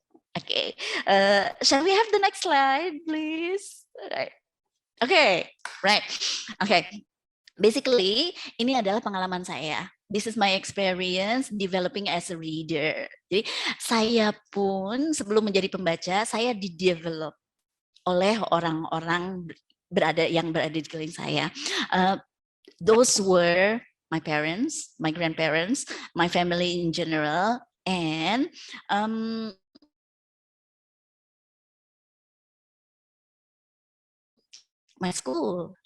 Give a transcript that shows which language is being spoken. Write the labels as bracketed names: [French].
[English] Okay, shall we have the next slide, please? Right. Okay, right. Okay, basically [Indonesian] ini adalah pengalaman saya. [English] This is my experience developing as a reader. [Indonesian] Jadi saya pun sebelum menjadi pembaca, saya di-develop oleh orang-orang yang berada di sekeliling saya. [English] Those were my parents, my grandparents, my family in general, and my school.